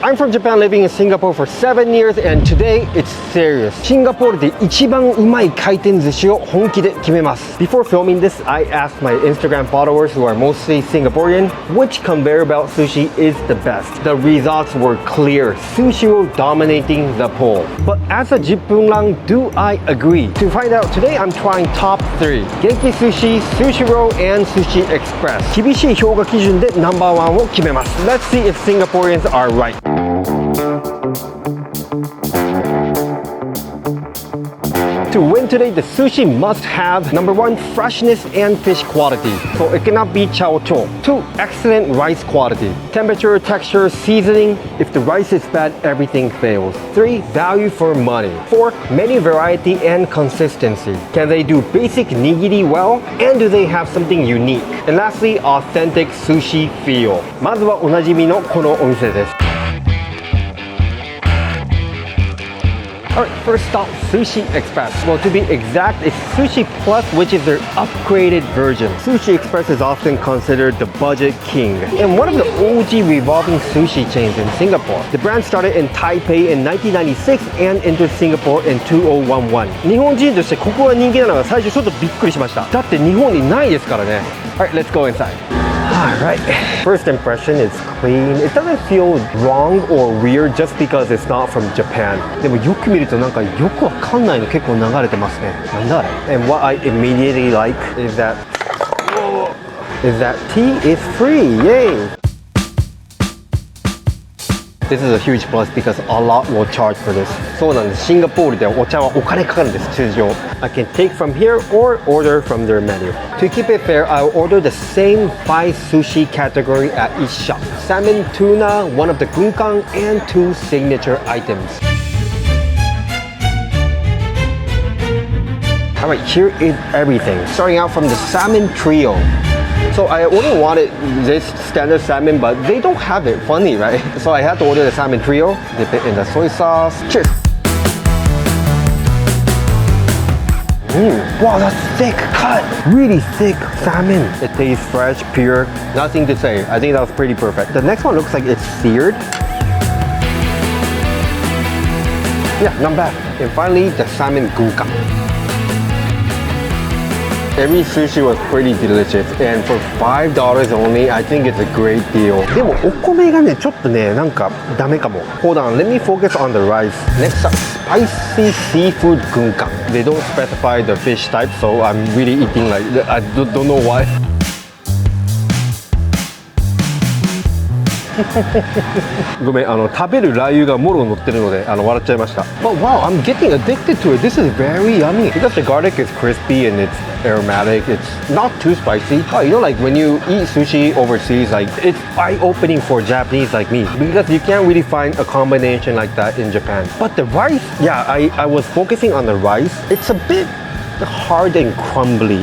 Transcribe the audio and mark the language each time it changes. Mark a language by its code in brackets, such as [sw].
[en] I'm from Japan, living in Singapore for 7 years, and today it's serious. [ja] シンガポールで一番うまい回転寿司を本気で決めます。 [en] Before filming this, I asked my Instagram followers, who are mostly Singaporean, which conveyor belt sushi is the best. The results were clear. Sushiro dominating the poll. But as a Jippun lang, do I agree? To find out, today I'm trying top 3. Genki Sushi, Sushiro, and Sushi Express. [ja] 厳しい評価基準でナンバーワンを決めます。 [en] Let's see if Singaporeans are right. To win today, the sushi must have number 1, freshness and fish quality. So it cannot be chow chow. 2, excellent rice quality. Temperature, texture, seasoning. If the rice is bad, everything fails. 3, value for money. 4, menu variety and consistency. Can they do basic nigiri well? And do they have something unique? And lastly, authentic sushi feel. [ja] まずはおなじみのこのお店です。 [en] Alright, first stop, Sushi Express. Well, to be exact, it's Sushi Plus, which is their upgraded version. Sushi Express is often considered the budget king and one of the OG revolving sushi chains in Singapore. The brand started in Taipei in 1996 and entered Singapore in 2011. [ja] 日本人としてここが人気なのが最初ちょっとびっくりしました。だって日本にないですからね。 [en] Alright, let's go inside. Alright, first impression is clean. It doesn't feel wrong or weird just because it's not from Japan. [ja] でもよく見るとなんかよくわかんないの結構流れてますね。なんだあれ? [en] And what I immediately like is that tea is free. Yay! This is a huge plus because a lot will charge for this. [ja] そうなんです。シンガポールでお茶はお金かかるんです、通常。 [en] I can take from here or order from their menu. To keep it fair, I'll order the same 5 sushi category at each shop. Salmon, tuna, one of the gunkan, and 2 signature items. Alright, here is everything. Starting out from the salmon trio. So I only wanted this standard salmon, but they don't have it. Funny, right? So I had to order the salmon trio, dip it in the soy sauce. Cheers! Wow, that's thick cut! Really thick salmon. It tastes fresh, pure. Nothing to say. I think that was pretty perfect. The next one looks like it's seared. Yeah, not bad. And finally, the salmon gunkan. Every sushi was pretty delicious, and for $5 only, I think it's a great deal. [ja] でもお米がね、ちょっとね、なんかダメかも。 [en] Hold on, let me focus on the rice. Next up, spicy seafood gunkan. They don't specify the fish type, so I'm really eating like, I don't know why. [ja] ごめん、食べるラー油がもろ乗ってるので笑っちゃいました。 [en] But wow, I'm getting addicted to it. This is very yummy. Because the garlic is crispy and it's aromatic. It's not too spicy. Oh, you know, like when you eat sushi overseas, like it's eye-opening for Japanese like me because you can't really find a combination like that in Japan. But the rice, yeah, I was focusing on the rice. It's a bit hard and crumbly.